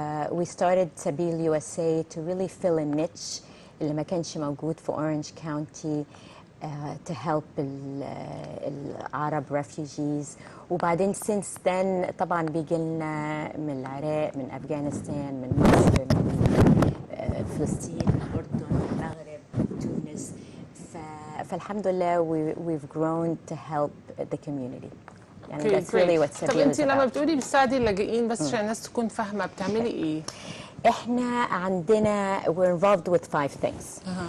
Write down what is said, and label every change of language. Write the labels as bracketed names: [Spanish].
[English] we started سبيل USA to really fill a niche [Arabic] اللي ما كانش موجود في [English] Orange County to help [Arabic] العرب [English] refugees. [Arabic] وبعدين [English] since then [Arabic] طبعا بيجي لنا من العراق، من أفغانستان، من مصر، من فلسطين، الأردن، المغرب، تونس. فالحمد لله [English] we've grown to help the community. [Arabic] يعني [English] that's really what سبيل. [Arabic] طب انت لما بتقولي بتساعدي اللاجئين، بس عشان الناس تكون فاهمة بتعملي ايه؟ احنا عندنا [English] we're involved with 5 things.